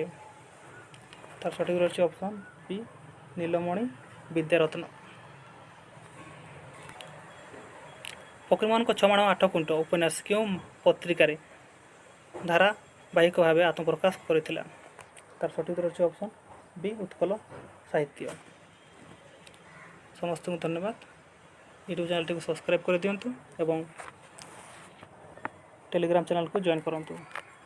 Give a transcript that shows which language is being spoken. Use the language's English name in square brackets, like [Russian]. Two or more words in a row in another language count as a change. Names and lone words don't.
[Odia] ତାର ସଠିକ୍ ଉତ୍ତର ହେଉଛି ଅପସନ୍ ବି ନୀଳମଣି ବିଦ୍ୟାରତ୍ନ। ଫକୀରମୋହନଙ୍କ 6 ମାଣ 8 ଗୁଣ୍ଠ ଉପନ୍ୟାସ କେଉଁ ପତ୍ରିକାରେ ଧାରାବାହିକ ଭାବେ ଆତ୍ମପ୍ରକାଶ କରିଥିଲା? ତାର ସଠିକ୍ ଉତ୍ତର ହେଉଛି ଅପସନ୍ ବି ଉତ୍କଳ ସାହିତ୍ୟ। ସମସ୍ତ କୁ ଧନ୍ୟବାଦ। ୟୁଟ୍ୟୁବ ଚ୍ୟାନେଲ କୁ ସବସ୍କ୍ରାଇବ କରି ଦିଅନ୍ତୁ ଏବଂ ଟେଲିଗ୍ରାମ ଚ୍ୟାନେଲ କୁ ଜଏନ କରନ୍ତୁ।